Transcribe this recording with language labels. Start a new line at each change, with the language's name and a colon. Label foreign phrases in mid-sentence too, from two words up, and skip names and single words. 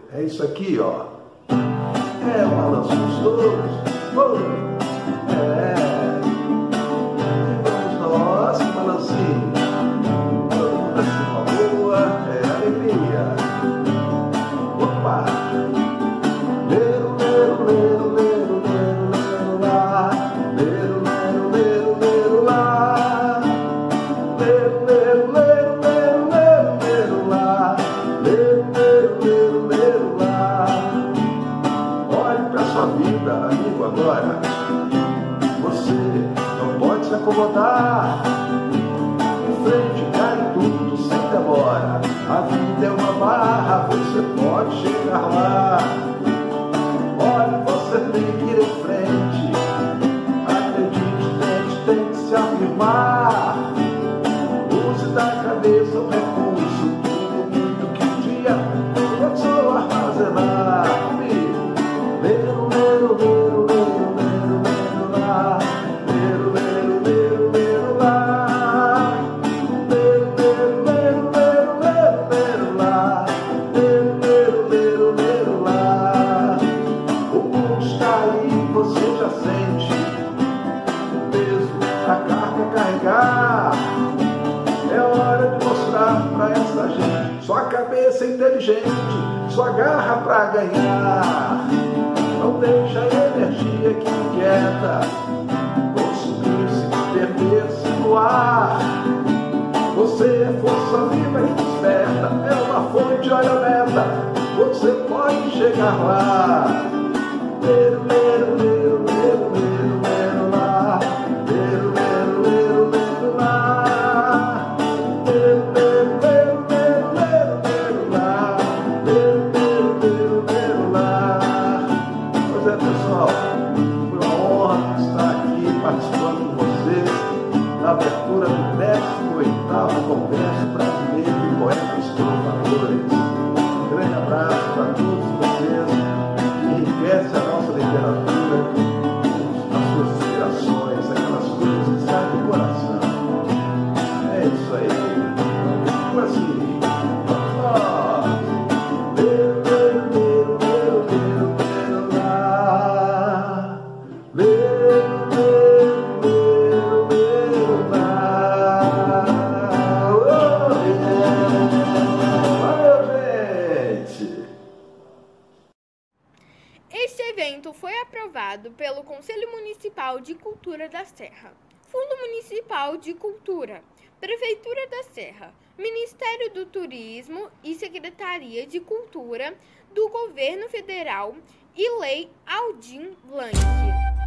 Portuguese: É isso aqui, ó. É um balanço gostoso. É. E vamos nós, um balancinho. Pra cima boa, é alegria. Opa! Lero, lero, lero, lero, lero, lero lá. Lero, lero, lero, lero lá. Lero, lero, lero, lero, lero, lero lá. Lero, lero, lero, lero lá. Olhe pra sua vida, amigo, agora. Você não pode se acomodar. Em frente, cai tudo sem demora. A vida é uma barra, você pode chegar lá. Olha, você tem que ir em frente. Acredite, tente se afirmar. Use da cabeça o recurso, tudo muito que um dia começou a armazenar. Lero, lero, lero, lero, lero, lero lá. Lero, lero, lero, lero lá. Lero, lero, lero, lero, lero, lero lá. Lero, lero, lero, lero lá. O mundo está aí, você já sente o peso da carga carregar. É hora de mostrar pra essa gente sua cabeça inteligente, sua garra pra ganhar. Não deixa a energia que inquieta consumir-se, perder-se no ar. Você é força viva e desperta, é uma fonte, olha a meta, você pode chegar lá. Lero, lero, lero, lero, lero, lero lá. Lero, lero, lero, lero lá. Lero, lero, lero, lero, lero, lero lá. Lero, lero, lero, lero lá. Pois é, pessoal, foi uma honra estar aqui participando com vocês na abertura do 18º Congresso Brasileiro de Poetas Trovadores. Um grande abraço para todos vocês, que enriquece a nossa literatura, as suas inspirações, aquelas coisas que saem do coração. É isso aí. Fico assim. Vamos nós. Lero, lero, lero, lero, lero, lero lá. Lero, lero, lero, lero lá.
English: Oh, yeah.
Portuguese: Valeu, gente! Este evento foi aprovado pelo Conselho Municipal de Cultura da Serra, Fundo Municipal de Cultura, Prefeitura da Serra, Ministério do Turismo e Secretaria de Cultura do Governo Federal e Lei Aldir Blanc.